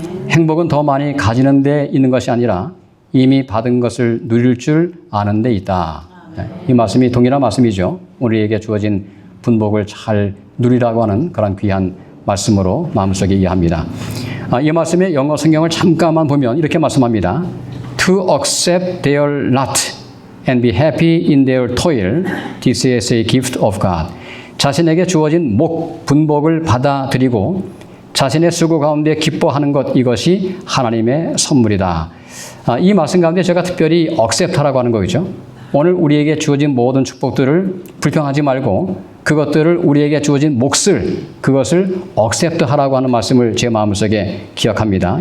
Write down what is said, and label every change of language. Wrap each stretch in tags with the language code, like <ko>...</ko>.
<ko>행복은 더 많이 가지는 데 있는 것이 아니라 이미 받은 것을 누릴 줄 아는 데 있다. 이 말씀이 동일한 말씀이죠. 우리에게 주어진 분복을 잘 누리라고 하는 그런 귀한 말씀으로 마음속에 이해합니다. 이 말씀의 영어 성경을 잠깐만 보면 이렇게 말씀합니다.</ko> <en>To accept their lot and be happy in their toil, this is a gift of God.</en> <ko>자신에게 주어진 분복을 받아들이고 자신의 수고 가운데 기뻐하는 것, 이것이 하나님의 선물이다. 이 말씀 가운데 제가 특별히 accept하라고 하는 거죠. 오늘 우리에게 주어진 모든 축복들을 불평하지 말고 그것들을 우리에게 주어진 몫을, 그것을 accept하라고 하는 말씀을 제 마음속에 기억합니다.</ko>